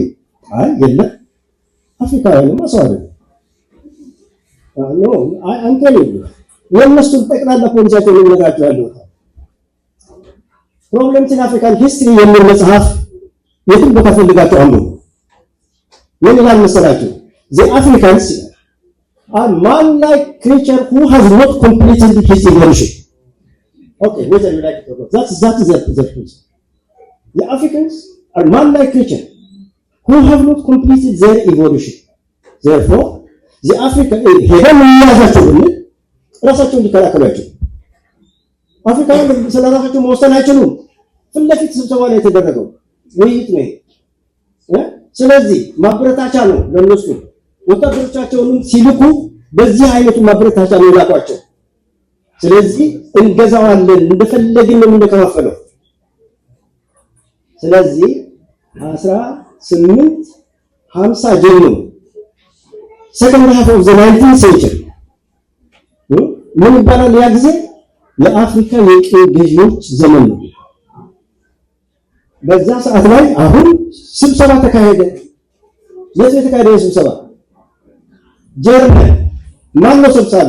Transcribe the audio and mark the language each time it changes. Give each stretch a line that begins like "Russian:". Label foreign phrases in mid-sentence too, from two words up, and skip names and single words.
Amharic: አይ የለም። አፍሪካውያንማ ሰው አይደለም። አንተ ነው የነሱ ጠቅላላ ፖሊሲያቸው ነው ነገራቸው ያለው። ፕሮብለምስ ኢን አፍሪካን ሂስትሪ የሚል መጽሐፍ የትም ቦታ ፈልጋቸው አንዱ ምን ይላል መሰላችሁ?
English: the Africans are man-like creature who has not completed his evolution. Okay, whether you like it or not, that is the truth. The Africans are man-like creature who have not completed their evolution. Therefore, the African
Amharic: ሄደን የሚያዛቸው ብንል ራሳቸውን ሊከላከሏቸው አፍሪካውያን ስለራሳቸው መወሰን አይችሉም። ፊት ለፊት ስብሰባ ላይ የተደረገው ውይይት ነው። ስለዚህ ማበረታቻ ነው ለነሱ። ወታደሮቻቸውንም ሲልኩ በዚህ አይነቱ ማበረታቻ ነው ያላቋቸው። ስለዚህ እንገዛዋለን እንደፈለግን ነው እንደከፋፈለው። ስለዚህ 1850 ጀምሮ
English: second half of the 19th century
Amharic: ምን ይባላል? ያ ጊዜ የአፍሪካ የቅኝ ገዢዎች ዘመን ነው። በዛ ሰዓት ላይ አሁን ስብሰባ ተካሄደ። የት የተካሄደ ስብሰባ? ጀርመን ማነው ሰብሳቢ?